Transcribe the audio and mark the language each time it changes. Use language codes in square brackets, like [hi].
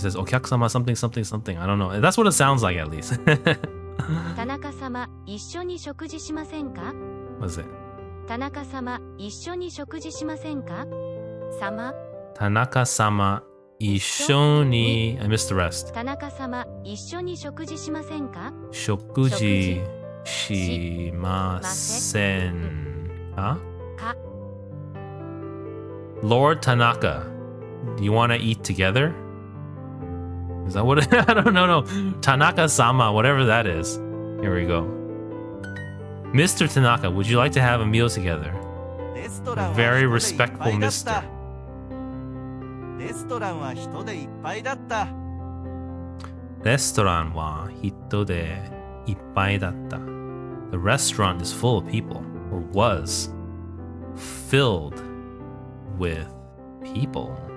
[en] He says "Okyakusama something something something." I don't know. That's what it sounds like at least. [ja] 田中様、一緒に食事しませんか? [en] What's it? [ja] 田中様、一緒に食事しませんか? 様。田中様、一緒に [en] I missed the rest. [ja] 田中様、一緒に食事しませんか? 食事しませんか? [en] Lord Tanaka, do you want to eat together? Is that what I don't know. No. Tanaka-sama, whatever that is. Here we go. Mr. Tanaka, would you like to have a meal together? A very respectful Mr. [ja] レストランは人でいっぱいだった。レストランは人でいっぱいだった. [en] The restaurant is full of people, or was filled with people.